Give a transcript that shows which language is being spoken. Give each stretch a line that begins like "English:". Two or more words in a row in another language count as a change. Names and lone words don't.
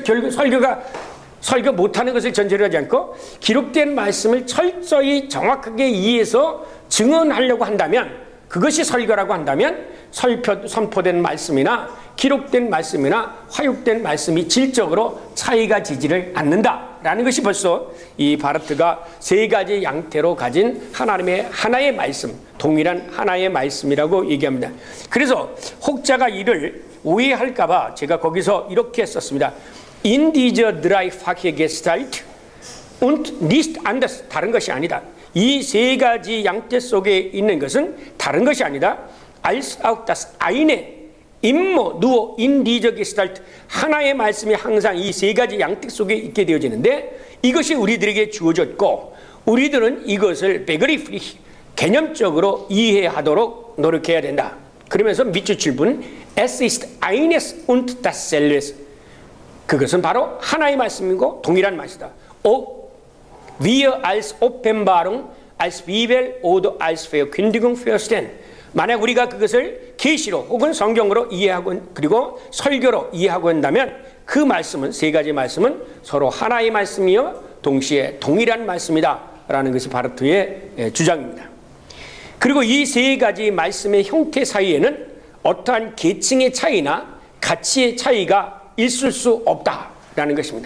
Korean: 결국 설교 못하는 것을 전제로 하지 않고 기록된 말씀을 철저히 정확하게 이해해서 증언하려고 한다면, 그것이 설교라고 한다면 선포된 말씀이나 기록된 말씀이나 화육된 말씀이 질적으로 차이가 지지를 않는다라는 것이 벌써 이 바르트가 세 가지 양태로 가진 하나님의 하나의 말씀, 동일한 하나의 말씀이라고 얘기합니다. 그래서 혹자가 이를 오해할까봐 제가 거기서 이렇게 썼습니다.
German: In dieser dreifache Gestalt und nicht anders.
Korean: 다른 것이 아니다. 이 세 가지 양태 속에 있는 것은 다른 것이 아니다.
German: Als auch das eine immer nur in dieser Gestalt.
Korean: 하나의 말씀이 항상 이 세 가지 양태 속에 있게 되어지는데, 이것이 우리들에게 주어졌고 우리들은 이것을 begrifflich, 개념적으로 이해하도록 노력해야 된다. 그러면서 밑줄 칠 분
German: Es ist eines und dasselbe.
Korean: 그것은 바로 하나의 말씀이고 동일한 말씀이다.
German: Wir als Offenbarung, als Bibel oder als Verkündigung verstehen.
Korean: 만약 우리가 그것을 계시로 혹은 성경으로 이해하고 그리고 설교로 이해하고 한다면 그 말씀은 세 가지 말씀은 서로 하나의 말씀이요 동시에 동일한 말씀이다 라는 것이 바르트의 주장입니다. 그리고 이 세 가지 말씀의 형태 사이에는 어떠한 계층의 차이나 가치의 차이가 있을 수 없다라는 것입니다.